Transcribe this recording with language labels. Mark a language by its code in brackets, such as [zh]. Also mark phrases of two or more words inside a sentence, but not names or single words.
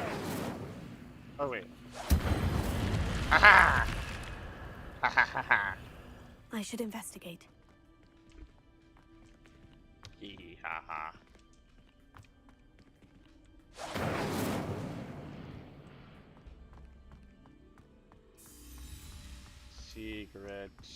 [en] Oh wait. Aha! Ha ha ha ha. I should investigate. Hee hee ha ha. Secret.